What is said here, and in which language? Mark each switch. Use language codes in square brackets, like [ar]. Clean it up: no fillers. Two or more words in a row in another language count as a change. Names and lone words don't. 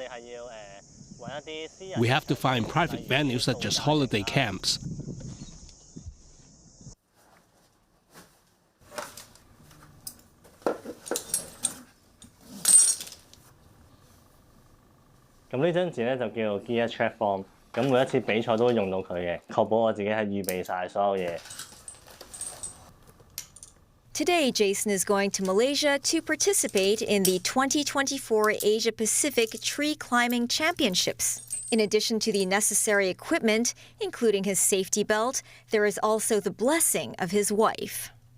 [en] We have to find private venues such as holiday camps. Track form。 [yue] 咁每一次比賽都會用到佢嘅，確保我自己係預備晒所有嘢。 [en] Today, Jason is going to Malaysia to participate in the 2024 Asia Pacific Tree Climbing Championships. In addition to the necessary equipment, including his safety belt, there is also the blessing of his wife.